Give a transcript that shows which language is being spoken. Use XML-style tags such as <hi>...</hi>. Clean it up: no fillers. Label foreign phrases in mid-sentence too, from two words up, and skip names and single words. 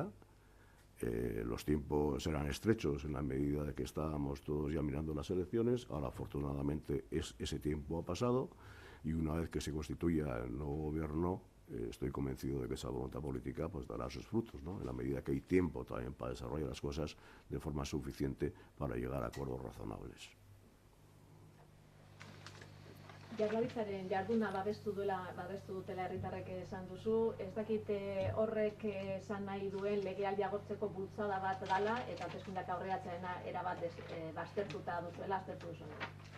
<es>Los tiempos eran estrechos en la medida de que estábamos todos ya mirando las elecciones. Ahora, afortunadamente, ese tiempo ha pasado y una vez que se constituya el nuevo gobierno, estoy convencido de que esa voluntad política pues dará sus frutos, ¿no? En la medida que hay tiempo también para desarrollar las cosas de forma suficiente para llegar a acuerdos razonables.</es> <eu>Jaurlaritzaren jarduna babestu dutela herritarrek esan duzu, ez dakite horrek esan nahi duen legealdia agortzeko bultzada bat dela eta hauteskundeak aurreratzea erabat baztertuta duzuela, aztertu duzuela.</eu>